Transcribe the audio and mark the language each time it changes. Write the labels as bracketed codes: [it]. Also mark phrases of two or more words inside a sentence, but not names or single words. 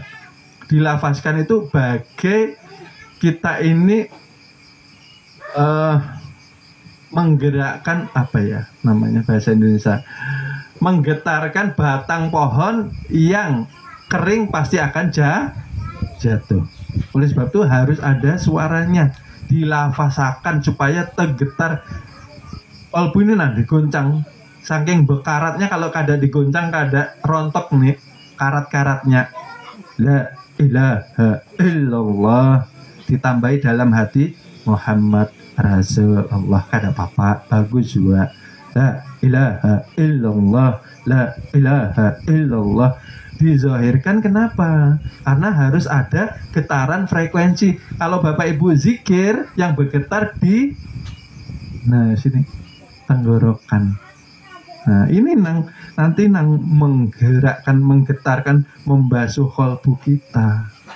[id] Dilafazkan itu bagai kita ini menggerakkan, apa ya namanya bahasa Indonesia, menggetarkan batang pohon yang kering pasti akan jatuh. Oleh sebab itu harus ada suaranya, [bjn] dilafazakan supaya tergetar Kalbu ini nah digoncang, saking bekaratnya kalau kada digoncang kada rontok nih karat-karatnya. [ar] La ilaha illallah [id] ditambahi dalam hati [ar] Muhammad Rasulullah, [id] kada apa-apa, bagus juga. [ar] La ilaha illallah, la ilaha illallah dizahirkan. [id] Kenapa? Karena harus ada getaran frekuensi. Kalau Bapak Ibu zikir yang bergetar di sini tenggorokan. Nah, ini nanti menggerakkan, menggetarkan, membasuh kalbu kita.